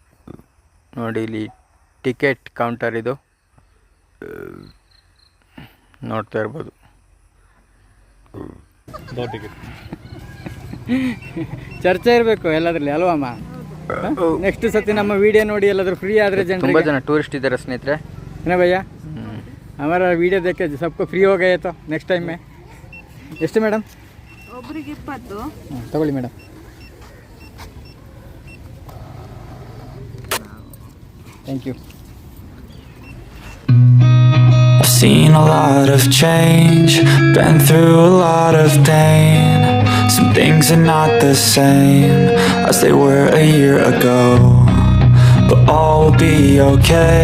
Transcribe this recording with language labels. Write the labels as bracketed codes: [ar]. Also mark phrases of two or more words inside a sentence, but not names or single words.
[kn] ನೋಡಿ, ಇಲ್ಲಿ ಟಿಕೆಟ್ ಕೌಂಟರ್ ಇದು. ನೋಡ್ತಾ ಇರ್ಬೋದು. ಚರ್ಚೆ ಇರಬೇಕು ಎಲ್ಲದರಲ್ಲಿ ಅಲ್ವಾ ಅಮ್ಮ? ನೆಕ್ಸ್ಟ್ ಸತಿ ನಮ್ಮ ವಿಡಿಯೋ ನೋಡಿ ಎಲ್ಲಾದ್ರೂ ಫ್ರೀ ಆದರೆ ತುಂಬ ಜನ ಟೂರಿಸ್ಟ್ ಇದ್ದಾರೆ ಸ್ನೇಹಿತರೆ. ಏನ ಭಯ್ಯ [hi] हमारा वीडियो देख के सबको फ्री हो गए तो [en] next time [hi] में [kn] ಎಷ್ಟು ಮೇಡಮ್? ಒಬ್ಬರಿಗೆ 20. ತಗೊಳ್ಳಿ ಮೇಡಮ್. [en] thank you. I've seen a lot of change, been through a lot of pain. Some things are not the same as they were a year ago, but all will be okay.